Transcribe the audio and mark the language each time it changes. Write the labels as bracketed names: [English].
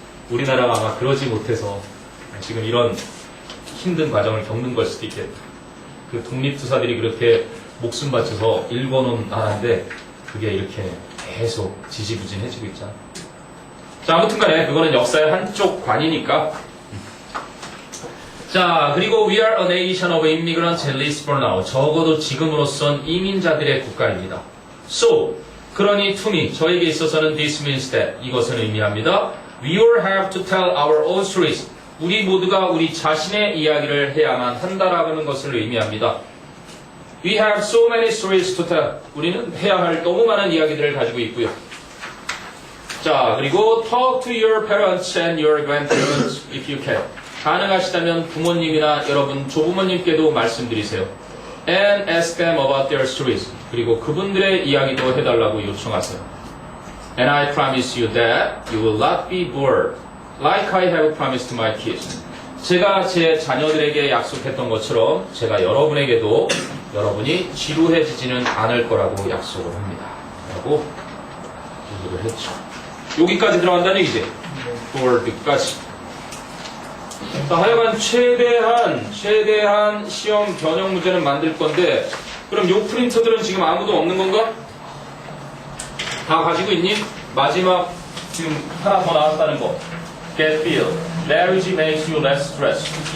[Korean] 우리나라가 아마 그러지 못해서 지금 이런 힘든 과정을 겪는 걸 수도 있겠다. 그 독립투사들이 그렇게 목숨 바쳐서 일궈놓은 나라인데 그게 이렇게 계속 지지부진해지고 있잖아. 자, 아무튼 간에 그거는 역사의 한쪽 관이니까. 자, 그리고 [English] We are a nation of immigrants at least for now. [Korean] 적어도 지금으로선 이민자들의 국가입니다. [English] So, [Korean] 그러니 [English] to me, [Korean] 저에게 있어서는 [English] this means that. [Korean] 이것은 의미합니다. [English] We all have to tell our own stories. [Korean] 우리 모두가 우리 자신의 이야기를 해야만 한다라는 것을 의미합니다. [English] We have so many stories to tell. [Korean] 우리는 해야 할 너무 많은 이야기들을 가지고 있고요. 자, 그리고 [English] talk to your parents and your grandparents if you can. [Korean] 가능하시다면 부모님이나 여러분 조부모님께도 말씀드리세요. [English] And ask them about their stories. [Korean] 그리고 그분들의 이야기도 해달라고 요청하세요. [English] And I promise you that you will not be bored, like I have promised my kids. [Korean] 제가 제 자녀들에게 약속했던 것처럼 제가 여러분에게도 여러분이 지루해지지는 않을 거라고 약속을 합니다. 라고 얘기를 했죠. 여기까지 들어간다는 얘기지? bored까지. 하여간 최대한 시험 변형 문제는 만들 건데 그럼 요 프린터들은 지금 아무도 없는 건가? 다 가지고 있니? 마지막 지금 하나 더 나왔다는 거. [English] Get feel. Marriage makes you less stressed.